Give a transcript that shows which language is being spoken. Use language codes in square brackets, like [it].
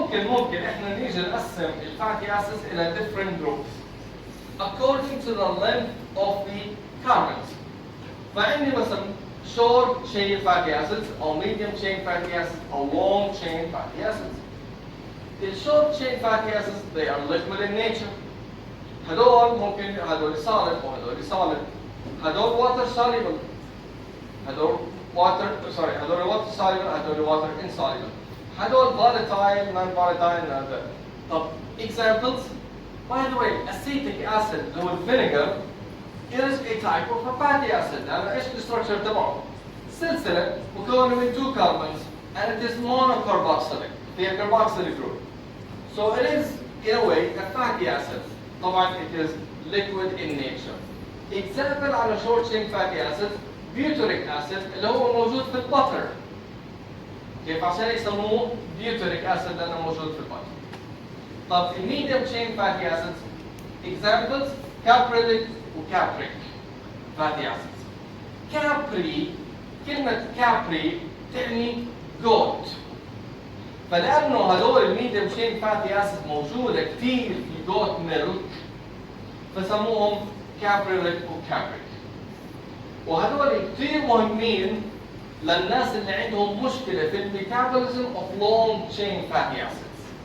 [ar] ممكن احنا نيجي نقسم الفاتي [en] acids [ar] الى [en] different groups according to the length of the carbons. [ar] فعندي مثلا [en] short chain fatty acids [ar] او [en] medium chain fatty acids او long chain fatty acids. The short chain fatty acids they are liquid in nature. [ar] هدول ممكن هدول solid وهدول solid. هدول [en] water soluble. هدول water soluble، هدول water insoluble. [ar] هدول [en] volatile، non-volatile، non-volatile. [ar] طب examples. [en] By the way, acetic acid [ar] اللي هو [en] vinegar is a type of a fatty acid. [ar] لأن إيش الستركشر تبعه؟ سلسلة مكونة من [en] 2 carbons and it is monocarboxylic. [ar] هي [en] carboxylic group. So it is in a way a fatty acid. [ar] طبعا [en] it is liquid in nature. Example على short chain fatty acid butyric acid [ar] اللي هو موجود في البتر. كيف عشان يسموه butyric acid لأنه موجود في البتر. طب [en] medium chain fatty acids examples caprylic وcapric fatty acids. [ar] capri، كلمة capri تعني [en] goat. [ar] فلأنه هذول الميديم [en] chain fatty acids [ar] موجودة كثير في [en] goat milk [ar] فسموهم caprylic وcapric. وهذول كثير مهمين للناس اللي عندهم مشكلة في الميتابوليزم [en] of long chain fatty acids.